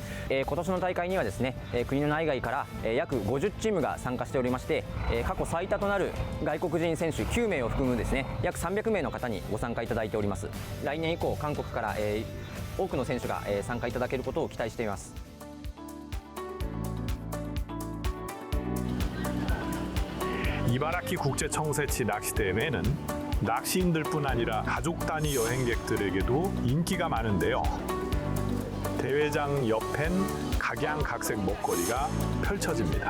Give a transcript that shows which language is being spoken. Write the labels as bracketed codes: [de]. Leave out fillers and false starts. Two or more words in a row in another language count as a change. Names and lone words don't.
[ja] 今年の大会にはですね、国の内外から、約50チームが参加しておりまして、過去最多となる外国人選手9名を含むですね約300名の方にご参加いただいております。来年以降韓国から、多くの選手が、参加いただけることを期待しています。 [ko] 이바라키 국제청새치 낚시대회는 낚시인들뿐 아니라 가족 단위 여행객들에게도 인기가 많은데요. 대회장 옆엔 각양각색 먹거리가 펼쳐집니다.